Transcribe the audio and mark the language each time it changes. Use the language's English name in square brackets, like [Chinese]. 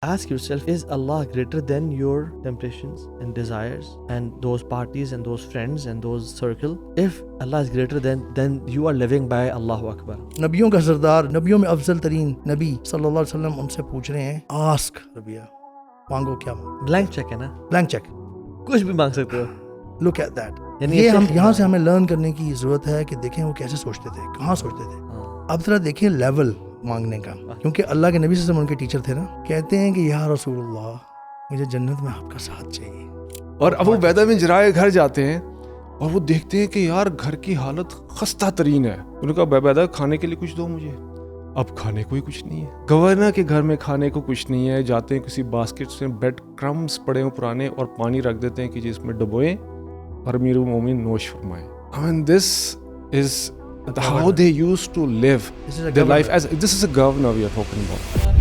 [English] Ask yourself, is Allah greater than your temptations and desires and those parties and those friends and those circle? If Allah is greater then you are living by Allahu Akbar. [Urdu] نبیوں کا سردار، نبیوں میں افضل ترین نبی صلی اللہ علیہ وسلم ان سے پوچھ رہے ہیں آسک ربیہ، مانگو کیا مانگو. بلینک چیک ہے نا، بلینک چیک. کچھ بھی مانگ سکتے ہو. [English] Look at that. [Urdu] یعنی یہ ہم یہاں سے ہمیں لرن کرنے کی ضرورت ہے کہ دیکھیں وہ کیسے سوچتے تھے، کہاں سوچتے تھے. اب ذرا دیکھیں لیول مانگنے کا، کیونکہ اللہ کے نبی صلی اللہ علیہ وسلم ان کے ٹیچر تھے نا. کہتے ہیں کہ یا رسول اللہ مجھے جنت میں آپ کا ساتھ چاہیے. اور ابو عبیدہ بن جراح کے گھر جاتے ہیں اور وہ دیکھتے ہیں کہ یار گھر کی حالت خستہ ترین ہے. انہوں نے کہا ابو عبیدہ کھانے کے لیے کچھ دو مجھے. اب کھانے کو ہی کچھ نہیں ہے. گورنر کے گھر میں کھانے کو کچھ نہیں ہے. جاتے ہیں کسی باسکٹ سے بریڈ کرمز پڑے ہوں پرانے اور پانی رکھ دیتے ہیں کہ جس میں ڈبوئیں اور امیر المومنین نوش فرمائیں. [English] I mean, this is how they used to live their life. As this is a governor we are talking about.